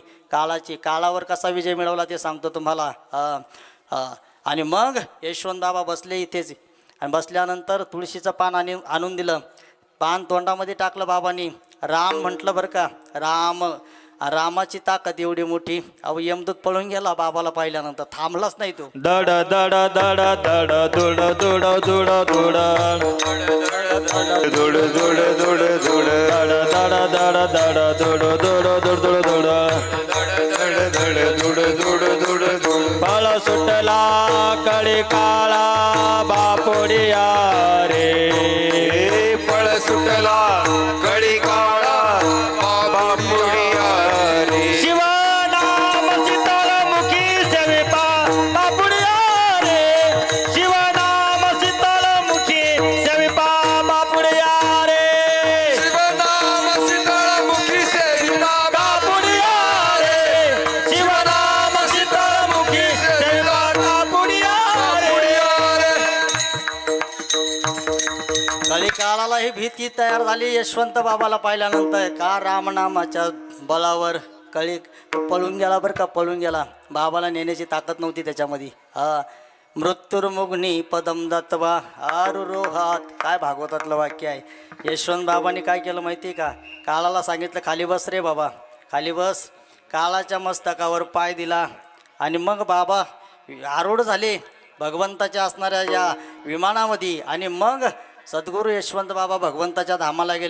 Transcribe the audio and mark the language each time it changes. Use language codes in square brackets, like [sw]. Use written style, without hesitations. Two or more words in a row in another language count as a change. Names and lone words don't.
[mr] काळावर कसा विजय मिळवला ते सांगतो तुम्हाला. आणि मग यशवंत बाबा बसले इथेच आणि बसल्यानंतर तुळशीचं पान आणून दिलं. पान तोंडामध्ये टाकलं बाबांनी. राम म्हटलं बरं का. रामाची ताकद एवढी मोठी. अहो यमदूत पळून गेला बाबाला पाहिल्यानंतर, थांबलाच नाही तो. दड दड दड दड दुड दुड दुड दुड दुड दुड दुड दुड दड दड दड दड दुड दुड दुड दुड दुड. फळ सुटला कळी काळा बापुडिया रे, फळ सुटला कळी काळा बापुडिया रे. शिवनाम शीतळमुखी सेविता बापुडिया रे, शिवनाम शीतळमुखी सेविता बापुडिया रे, शिवनाम शीतळमुखी सेविता बापुडिया रे, शिवनाम शीतळमुखी सेविता बापुडिया रे. कळी काळालाही भीती तयार झाली यशवंत बाबाला पाहिल्यानंतर. का रामनामाच्या बळावर कळी पळून गेला बरं का, पळून गेला. बाबाला नेण्याची ताकद नव्हती त्याच्यामध्ये. [sa] मृत्युर्मुग्नी पदम दत्तवा आरुरोहात, [mr] काय भागवतातलं वाक्य आहे. यशवंत बाबांनी काय केलं माहिती आहे का, काळाला सांगितलं खाली बस रे बाबा, खाली बस. काळाच्या मस्तकावर पाय दिला आणि मग बाबा आरूढ झाले भगवंताच्या असणाऱ्या या विमानामध्ये. आणि मग सद्गुरू यशवंत बाबा भगवंताच्या धामाला गेले.